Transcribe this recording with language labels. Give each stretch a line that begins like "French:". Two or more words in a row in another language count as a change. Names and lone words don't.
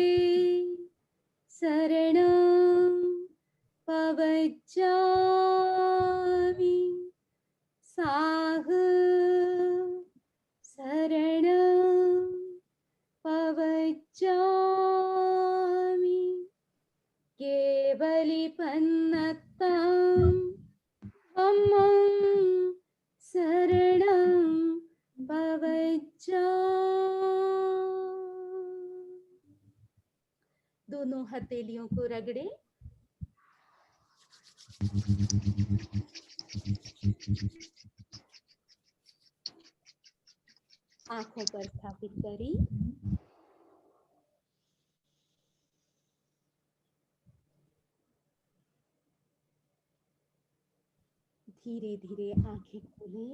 Pali: शरणं पवज्जामि, साह शरणं पवज्जामि, केवलिपन्नतं धम्मं शरणं पवज्जामि।
Hindi: दोनों हथेलियों को रगड़े। आंखों पर स्थापित करें। धीरे धीरे आंखें खोलें।